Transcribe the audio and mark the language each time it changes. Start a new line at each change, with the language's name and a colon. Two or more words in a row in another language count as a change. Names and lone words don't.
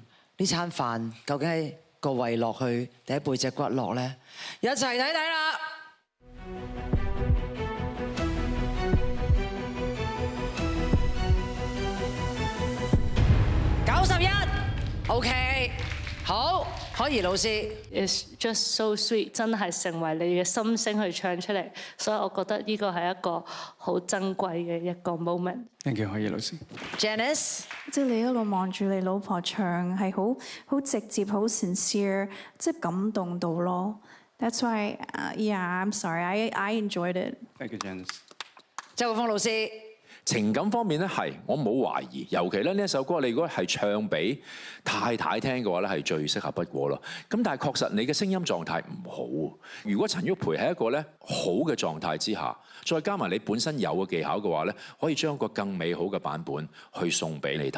Cantonese: 呢餐飯究竟係個胃落去定係背脊骨落咧？一齊睇睇啦！91 OK， 好，可怡老師。
English: It's just so sweet，
Cantonese: 真係成為你嘅心聲去唱出嚟，所以我覺得呢個係一個好珍貴嘅一個 moment。
English: Thank you，可怡老師。 Janice，
Cantonese: 即係你一路望住你老婆唱，係好直接、好 sincere， 即係感動到咯。
English: That's why, yeah, I'm sorry, I enjoyed it. Thank you, Janice。
Cantonese: 周國峰老師。情感方面咧，係我冇懷疑，尤其咧呢一首歌，你如果係唱俾太太聽嘅話咧，係最適合不過咯。咁但係確實你嘅聲音狀態唔好。如果陳旭培喺一個咧好嘅狀態之下，再加埋你本身有嘅技巧嘅話咧，可以將個更美好嘅版本去送俾你太太咯。陳旭培加油咯